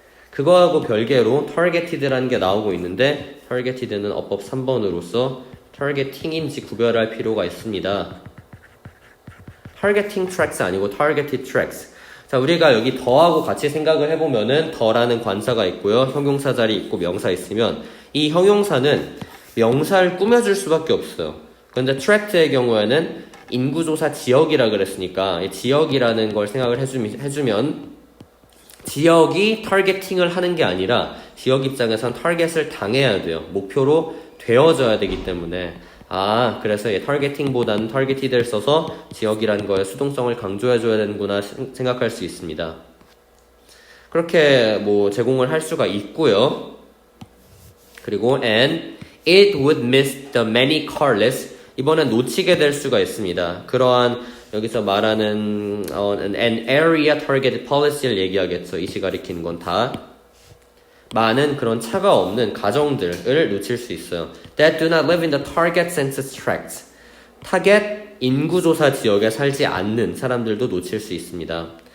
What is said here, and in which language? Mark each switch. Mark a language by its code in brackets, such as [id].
[ko] 그거하고 별개로 targeted라는 게 나오고 있는데 targeted는 어법 3번으로서 targeting인지 구별할 필요가 있습니다. targeting tracks 아니고 targeted tracks. 자, 우리가 여기 더하고 같이 생각을 해보면은 더라는 관사가 있고요, 형용사 자리 있고 명사 있으면 이 형용사는 명사를 꾸며줄 수밖에 없어요. 그런데 트랙트의 경우에는 인구조사 지역이라 그랬으니까 이 지역이라는 걸 생각을 해주면 지역이 타겟팅을 하는 게 아니라 지역 입장에선 타겟을 당해야 돼요. 목표로 되어져야 되기 때문에. 그래서 타겟팅보다는 타겟티드를 써서 지역이라는 거에 수동성을 강조해줘야 되는구나 생각할 수 있습니다. 그렇게 제공을 할 수가 있고요. 그리고 [en] and it would miss the many carless, [ko] 이번엔 놓치게 될 수가 있습니다. 그러한 여기서 말하는 [en] an area targeted policy [ko] 를 얘기하겠죠. 이시 가리키는 건 다 많은 그런 차가 없는 가정들을 놓칠 수 있어요. [en] That do not live in the target census tracts, [ko] 타겟 인구조사 지역에 살지 않는 사람들도 놓칠 수 있습니다.